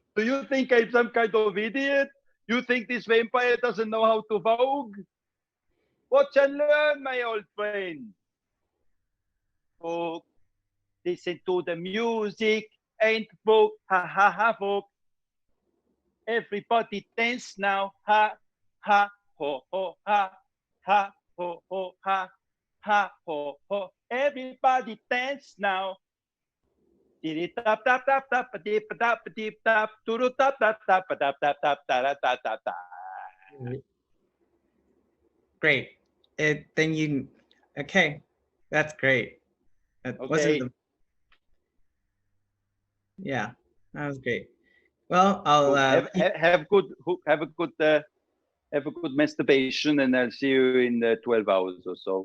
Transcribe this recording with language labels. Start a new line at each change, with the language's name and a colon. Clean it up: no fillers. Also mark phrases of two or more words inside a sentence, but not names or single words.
English: Do you think I'm some kind of idiot? You think this vampire doesn't know how to Vogue? Watch and learn, my old friend. Vogue, listen to the music, ain't Vogue, ha ha ha Vogue. Everybody dance now, ha ha ho ho ha ha ho ho ha ha ho ho. Everybody dance now. Diddy tap tap tap tap a deep tap a deep tap doo tap tap tap a tap tap tap ta ta ta ta. Great. Then you. Okay, that's great. That wasn't Okay. the. Yeah, that was great. Well, I'll Have a good masturbation, and I'll see you in 12 hours or so.